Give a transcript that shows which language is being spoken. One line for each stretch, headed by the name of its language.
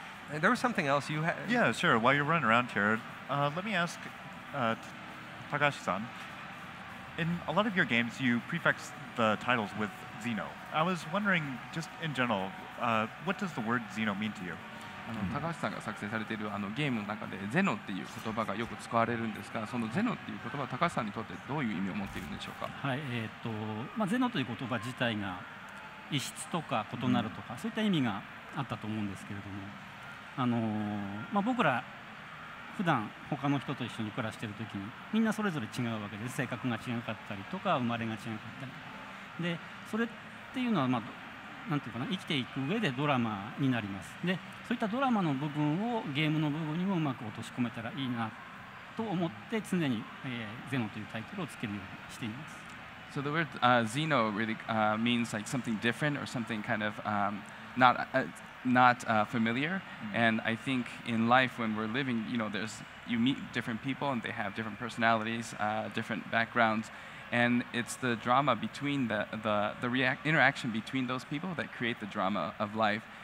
English: And there was something else you had. Yeah, sure. While you're running around here, let me ask Takashi-san. In a lot of your games, you prefix the titles with Xeno. I was wondering, just in general, what does the word Xeno mean to you?
Japanese: 高橋さんが作成されているゲームの中でゼノっていう言葉がよく使われるんですが、そのゼノっていう言葉は高橋さんにとってどういう意味を持っているんでしょうか。はい、ゼノという言葉自体が異質とか異なるとか、そういった意味があったと思うんですけれども、僕ら普段他の人と一緒に暮らしている時にみんなそれぞれ違うわけです。性格が違かったりとか生まれが違かったりで、それっていうのはなんていうかな、生きていく上でドラマになります。で、そういったドラマの部分をゲームの部分にもうまく落とし込めたらいいなと思って常に、ゼノというタイトルをつけるようにしています。
English: So the word Xeno really means like something different or something kind of not familiar. And I think in life when we're living, you meet different people and they have different personalities, different backgrounds. And it's the drama between the interaction between those people that create the drama of life.